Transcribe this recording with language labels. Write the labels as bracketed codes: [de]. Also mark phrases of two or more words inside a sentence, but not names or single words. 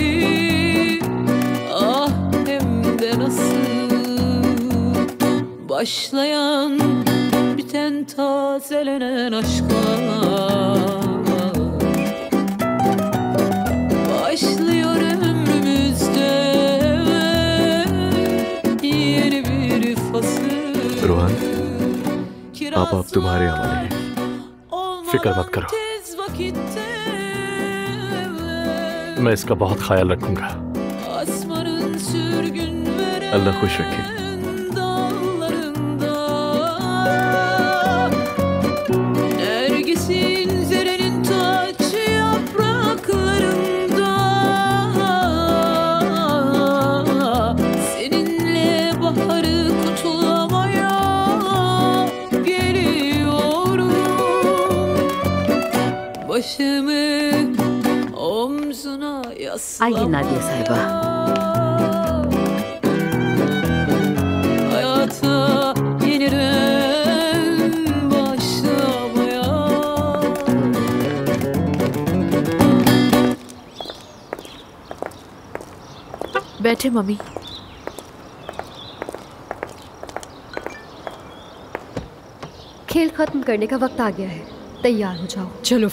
[tr] Ah hem de nasıl başlayan biten tazelenen aşklar. Başlıyor ömrümüzde yeni bir fasıl. [hi] रोहन, आप तुम्हारे हवाले हैं, फिक्र मत करो, मैं इसका बहुत ख्याल रखूंगा। अल्लाह खुश रखे। [tr] Nergisin zerenin taç yapraklarında seninle baharı kutlamaya geliyorum. Başımı omzuna [hi] आइए नादिया साहिबा। [tr] hayata yeniden başlamaya. [hi] बैठे मम्मी। खेल खत्म करने का वक्त आ गया है, तैयार हो जाओ।